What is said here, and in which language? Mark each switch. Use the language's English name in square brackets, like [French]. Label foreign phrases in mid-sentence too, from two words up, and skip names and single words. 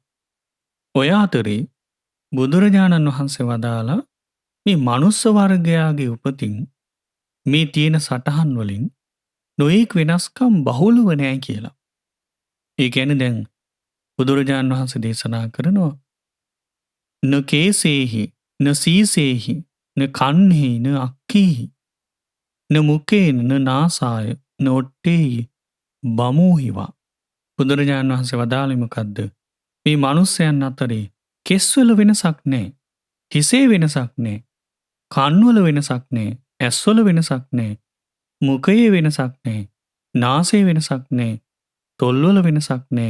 [Sinhala] ඔය අතරේ බුදුරජාණන් වහන්සේ වදාලා මේ මනුස්ස වර්ගයාගේ උපතින් මේ තියෙන සටහන් වලින් නොයෙක් වෙනස්කම් බහුලව නැහැ කියලා. ඒ කියන්නේ දැන් බුදුරජාණන් වහන්සේ දේශනා කරනවා [Pali] න කේසේහි න සීසේහි න කන්හි න අක්ඛීහි න මුකේන න නාසාය න ඔට්ටේහි බමෝහිවා. [Sinhala] බුදුරජාණන් වහන්සේ වදාළේ මොකද්ද? මේ මිනිස්යන් අතරේ කෙස්වල වෙනසක් නැහැ. හිසේ වෙනසක් නැහැ. කන්වල වෙනසක් නැහැ. ඇස්වල වෙනසක් නැහැ. මුඛයේ වෙනසක් නැහැ. නාසයේ වෙනසක් නැහැ. තොල්වල වෙනසක් නැහැ.